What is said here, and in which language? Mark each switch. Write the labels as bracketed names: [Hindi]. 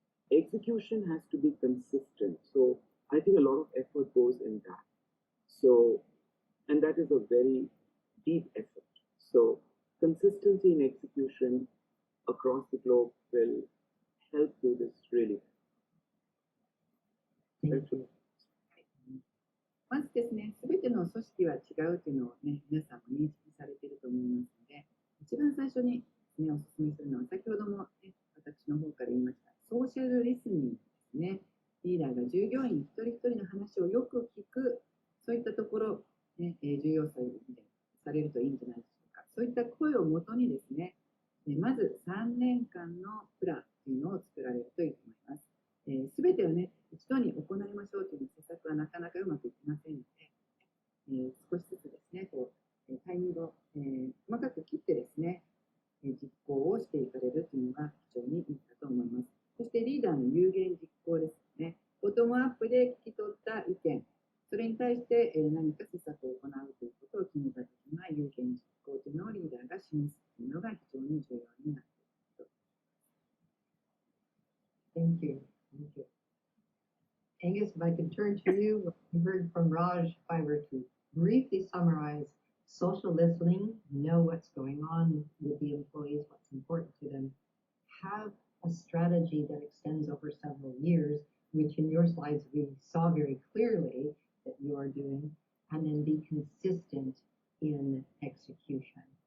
[English] Execution has to be consistent. So I think a lot of effort goes in that. So, and that is a very deep effort. So consistency in execution across the globe will help do this really well. Thank you. [Japanese] まずですね、すべての組織は違うというのをね、皆さんも認識されていると思いますので、一番最初に、ね、お勧めするのは、先ほども、ね、私の方から言いました、ソーシャルリスニングですね。リーダーが従業員一人一人の話をよく聞く、そういったところ、ね、重要視されるといいんじゃないでしょうか。そういった声をもとにですね、まず3年間のプランというのを作られるといいと思います。すべてをね、一度に行いましょうという施策はなかなかうまくいきませんので、少しずつですね、タイミングを、細かく切ってですね、実行をしていかれるというのが非常にいいかと思います。そしてリーダーの有言実行ですね。ボトムアップで聞き取った意見、それに対して何か施策を行うということを決めたときには、有言実行というのをリーダーが示すというのが非常に重要になっています。 [English] Thank you. Thank you. Angus, if I could turn to you, what we heard from Raj, if I were to briefly summarize social listening, know what's going on with the employees, what's important to them, have a strategy that extends over several years, which in your slides we saw very clearly that you are doing, and then be consistent in execution.